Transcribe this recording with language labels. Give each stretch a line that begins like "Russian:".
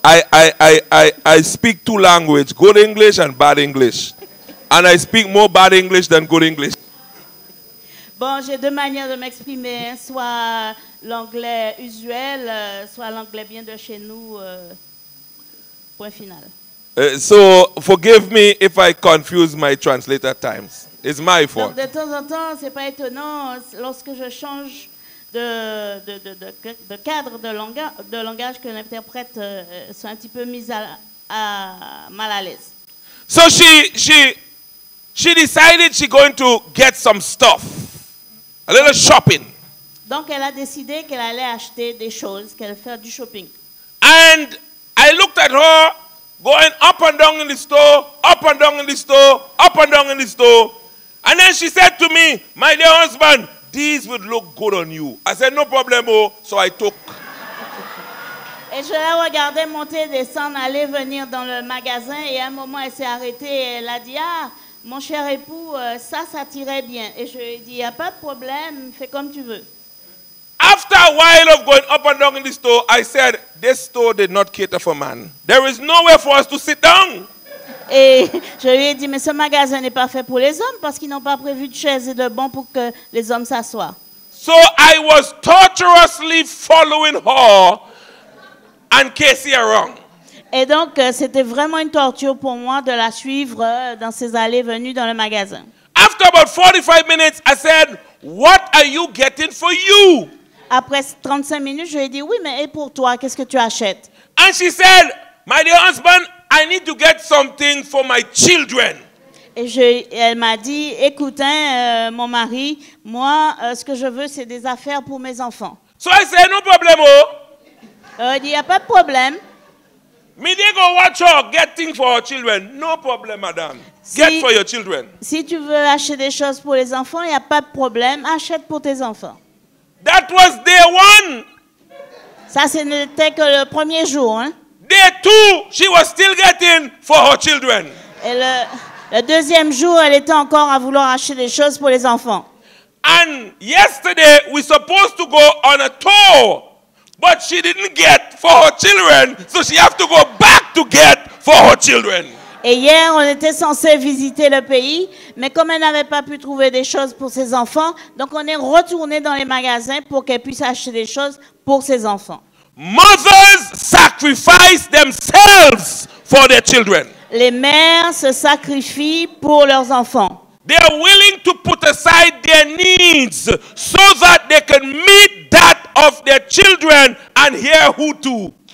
English: I speak two languages, good English and bad English. And I speak more bad English than good English.
French: Bon, j'ai deux manières de m'exprimer, hein, soit l'anglais usuel, soit l'anglais bien de chez nous, point final.
English: So forgive me if I confuse my translator at times. It's my fault.
French: Donc, de temps en temps, c'est pas étonnant lorsque je change de cadre de langage que l'interprète soit un petit peu mise mal à l'aise.
English: So she decided she's going to get some stuff, a little shopping.
French: Donc elle a décidé qu'elle allait acheter des choses, qu'elle allait faire du shopping.
English: And I looked at her going up and down in the store, up and down in the store, up and down in the store. And then she said to me, my dear husband, these would look good on you. I said, no problem, oh. So I took.
French: Et je la regardais monter, descendre, aller, venir dans le magasin. Et à un moment, elle s'est arrêtée et elle a dit, ah, mon cher époux, ça t'irait bien. Et je lui ai dit, il n'y a pas de problème, fais comme tu veux.
English: After a while of going up and down in the store, I said, this store did not cater for man. There is nowhere for us to sit down.
French: Et je lui ai dit, mais ce magasin n'est pas fait pour les hommes parce qu'ils n'ont pas prévu de chaises et de bancs pour que les hommes s'assoient.
English: So I was torturously following her and Casey around.
French: Et donc, c'était vraiment une torture pour moi de la suivre dans ses allées et venues dans le magasin.
English: After about 45 minutes, I said, what are you getting for you?
French: Après 35 minutes, je lui ai dit, oui, mais et pour toi, qu'est-ce que tu achètes?
English: And she said, my dear husband, I need to get something for my children.
French: Et elle m'a dit, écoute, mon mari, moi, ce que je veux, c'est des affaires pour mes enfants.
English: So I said, no problem, oh.
French: Il n'y a pas de problème.
English: Me they go watch her get things for her children. No problem, madam. Get for your children.
French: Si tu veux acheter des choses pour les enfants, il n'y a pas de problème. Achète pour tes enfants.
English: That was day one.
French: Ça, ce n'était que le premier jour. Hein?
English: Day two, she was still getting for her children.
French: Et le deuxième jour, elle était encore à vouloir acheter des choses pour les enfants.
English: And yesterday, we supposed to go on a tour. But she didn't get for her children, so she have to go back to get for her children.
French: Et hier, on était censé visiter le pays, mais comme elle n'avait pas pu trouver des choses pour ses enfants, donc on est retourné dans les magasins pour qu'elle puisse acheter des choses pour ses enfants.
English: Mothers sacrifice themselves for their children.
French: Les mères se sacrifient pour leurs enfants.
English: They are willing to put aside their needs so that they can meet that of their children and hear who too.